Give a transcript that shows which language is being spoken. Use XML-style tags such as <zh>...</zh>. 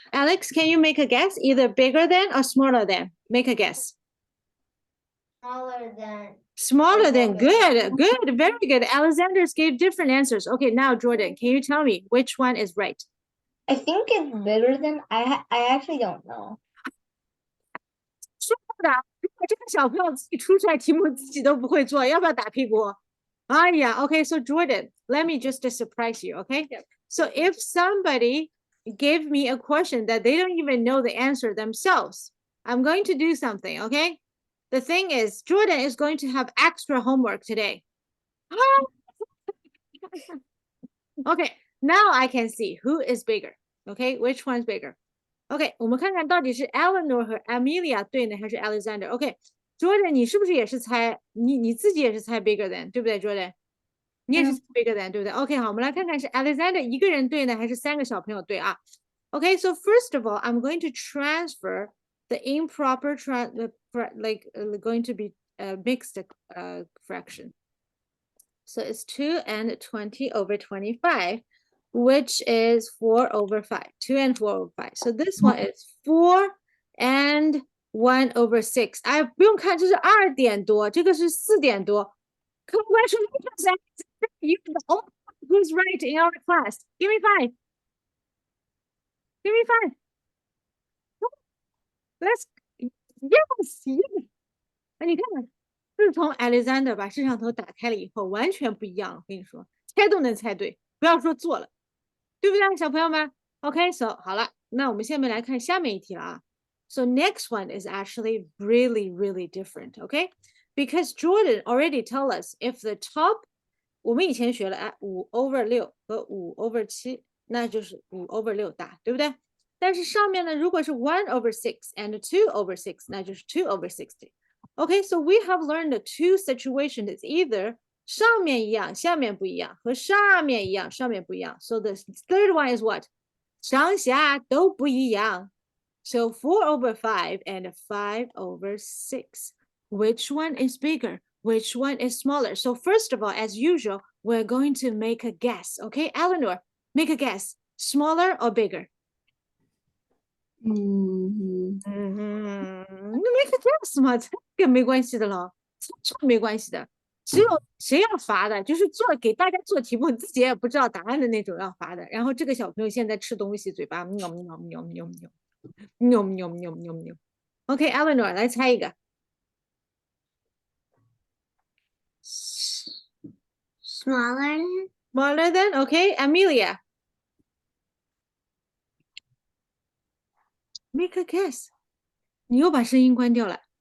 <en>Alex, can you make a guess? Either bigger than or smaller than? Make a guess. Smaller than. Smaller than. Smaller Good, good, very good. Alexander's gave different answers. Okay, now Jordan, can you tell me which one is right? I think it's bigger than I actually don't know.</en> <zh>说的，如果这个小朋友自己出出来题目自己都不会做，要不要打屁股？</zh> <en>哎呀，okay, so Jordan, let me just surprise you, okay? Yep. So if somebody gave me a question that they don't even know the answer themselves, I'm going to do something, okay? The thing is, Jordan is going to have extra homework today. Okay, now I can see who is bigger, okay? Which one's bigger?</en> <zh>OK， 我们看看到底是 Eleanor 和 Amelia 对呢，还是 Alexander？OK，Jordan， 你是不是也是猜你自己也是猜</zh> <en>bigger than，</en> <zh>对不对 ，Jordan？你也是猜 bigger than， 对不对 ？OK， 好，我们来看看是 Alexander 一个人对呢，还是3个小朋友对啊</zh> <en>？OK，so first of all, I'm going to transfer the improper going to be mixed fraction. So it's 2 and 20 over 25. Which is 4 over 5, 2 and 4 over 5. So this one is 4 and 1 over 6.</en> <zh>哎，不用看，这是2点多，这个是4点多。</zh> <en>Congratulations, you know who's right in our class. Give me 5. Give me 5. Let's yes.</en> <zh>哎，你看看，自从 Alexander 把摄像头打开了以后，完全不一样了。我跟你说，猜都能猜对，不要说做了。对不对，小朋友们 ？OK, so 好了，那我们下面来看下面一题了啊。</zh> <en>So next one is actually really, really different, okay? Because Jordan already told us if the top，</en> <zh>我们以前学了5 over 6和5 over 7，那就是5 over 6大，对不对？但是上面呢，如果是1 over 6 and 2 over 6，那就是2 over 60.</zh> <en>Okay, so we have learned the two situations. It's either</en> <zh>上面一样，下面不一样，和上面一样，上面不一样。</zh> <en>So the third one is what?</en> <zh>上下都不一样。</zh> <en>So 4 over 5 and 5 over 6. Which one is bigger? Which one is smaller? So first of all, as usual, we're going to make a guess. Okay, Eleanor, make a guess. Smaller or bigger? Mm-hmm. Make a guess</en> <zh>嘛，这个没关系的了，这没关系的。只有谁要罚的，就是给大家做题目，自己也不知道答案的那种要罚的。然后这个小朋友现在吃东西，嘴巴喵喵喵喵喵喵喵喵喵喵。 OK, Eleanor 来猜一个。</zh> <en>Smaller than? Smaller than? OK, Amelia. Make a guess.</en> <zh>你又把声音关掉了。</zh>